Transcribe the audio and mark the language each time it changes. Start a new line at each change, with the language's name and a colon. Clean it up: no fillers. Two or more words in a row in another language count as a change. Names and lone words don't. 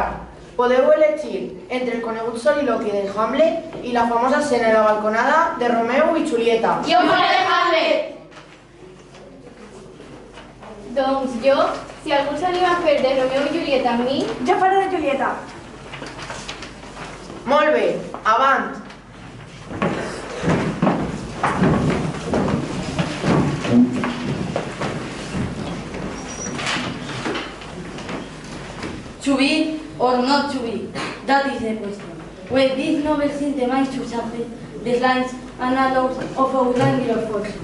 Catalan: Podeu elegir entre el conegut soliloqui de Hamlet i la famosa escena de la balconada de Romeu i Julieta. Jo faré Hamlet! Doncs jo, si algú s'anima a fer de Romeu i Julieta amb mi, Jo faré de Julieta. Molt bé, avant!
English: To be or not to be, that is the question. When this novel synthesizes to something, the lines and allows of outline of force.